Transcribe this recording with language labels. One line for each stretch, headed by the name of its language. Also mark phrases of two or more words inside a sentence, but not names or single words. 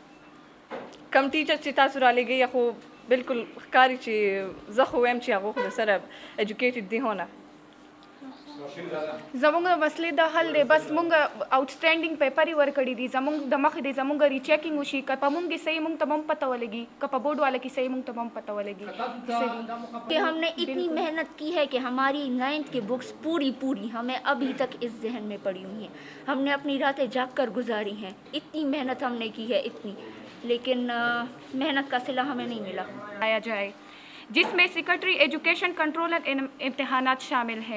Pashto: کم ټیچر چې تاسو رالیږئ خو بالکل ښکاري چې زه خو وایم چې هغه خو د سره ایجوکیټډ دي هونه. زمونږ مسلې د حل دی بس مونږ
English: outstanding paper
Pashto: یې ورکړي دي زمونږ د مخې دی زمونږ ریچیکینګ وشي که په مونږ کې صحیح مونږ ته هم پته ولګي که په بورډ والا کې صحیح مونږ ته هم پته ولګي
Urdu: کہ ہم نے اتنی محنت کی ہے کہ ہماری 9th کی بکس پوری ہمیں ابھی تک اس ذہن میں پڑی ہوئی ہیں. ہم نے اپنی راتیں جاگ کر گزاری ہیں, اتنی محنت ہم نے کی ہے اتنی, لیکن محنت کا صلہ ہمیں نہیں ملا. آیا جائے جس میں
English: secretary education
Urdu: کنٹرولر امتحانات شامل ہیں.